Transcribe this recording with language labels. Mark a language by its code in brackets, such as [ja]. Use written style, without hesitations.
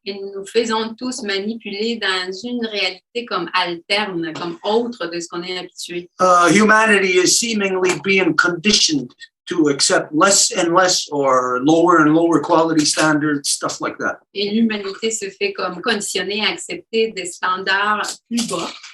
[fr] Et nous nous faisons tous manipuler dans une réalité comme alterne, comme autre de ce qu'on est habitué. [en] Humanity is seemingly being conditioned to accept less and less or lower and lower quality standards, stuff like that. [fr] Et l'humanité se fait comme conditionnée à accepter des standards plus bas.